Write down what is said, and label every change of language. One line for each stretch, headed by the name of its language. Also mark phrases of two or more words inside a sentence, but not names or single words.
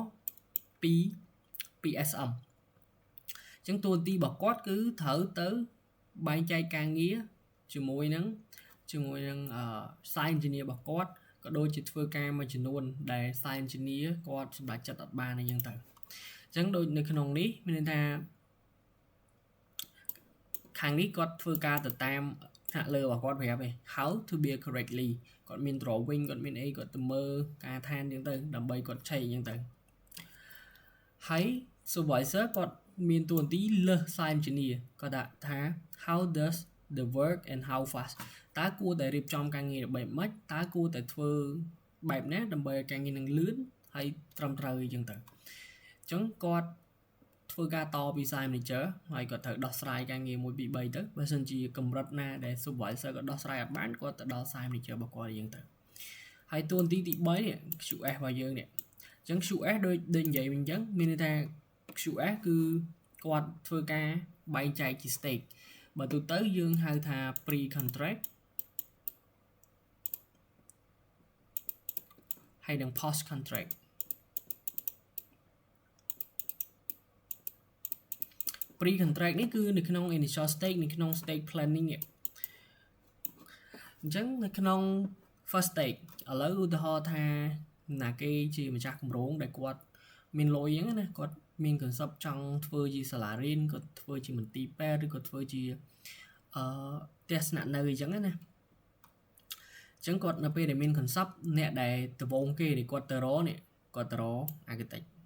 Khmer: ពី SM អញ្ចឹងតួនាទីរបស់គាត់គឺត្រូវទៅបែងចែកការងារជាមួយនឹង
English: site engineer
Khmer: របស់គាត់ក៏ដូចជាធ្វើការមួយចំនួនដែល
English: site engineer
Khmer: គាត់សម្រេចចិត្តអត់បានអីចឹងទៅអញ្ចឹងដូចនៅក្នុងនេះមានន័យថា ខាងនេះគាត់ធ្វើការទៅតាមថ្នាក់លើរបស់គាត់ប្រាប់ឯង
English: how to be correctly
Khmer: គាត់មាន drawing គាត់មានអីគាត់ទៅមើលការឋានចឹងទៅដើម្បីគាត់ឆែកចឹងទៅហើយ supervisor គាត់មាន តួនាទីលើស
English: site engineer
Khmer: គាត់ថា
English: how does the work and how fast
Khmer: តើគួរតែរៀបចំការងារបែបម៉េចតើគួរតែ ធ្វើបែបណាដើម្បីឲ្យការងារនឹងលឿនហើយត្រឹមត្រូវអីចឹងទៅអញ្ចឹងគាត់ធ្វើការតពី
English: site manager
Khmer: ហើយគាត់ត្រូវដោះស្រាយការងារ1 2 3ទៅបើសិនជាកម្រិតណាដែល supervisor គាត់ដោះស្រាយអត់បានគាត់ទៅដល់
English: site manager
Khmer: របស់គាត់អីចឹងទៅហើយតួនាទីទី3នេះ QS របស់យើងនេះអញ្ចឹង QS ដូចនិយាយវិញអញ្ចឹងមានន័យថា QS គឺគាត់ធ្វើការបែងចែកជា stage បើទូទៅយើងហៅថា
English: pre contract
Khmer: ហើយនឹង
English: post contract pre contract
Khmer: នេះគឺនៅក្នុង
English: initial stage
Khmer: នៅក្នុង
English: stage planning
Khmer: នេះអញ្ចឹងនៅក្នុង
English: first stage
Khmer: ឥឡូវឧទាហរណ៍ថាណាគេជាម្ចាស់គម្រោងដែលគាត់មានលុយអញ្ចឹងណាគាត់មាន concept ចង់ធ្វើជាសាលារៀនគាត់ធ្វើជាមន្ទីរពេទ្យឬក៏ធ្វើជាផ្ទះស្នាក់នៅអីចឹងណាអញ្ចឹងគាត់នៅពេលដែលមាន concept អ្នកដែលដំបូងគេដែលគាត់ទៅរកនេះគាត់ទៅរក architect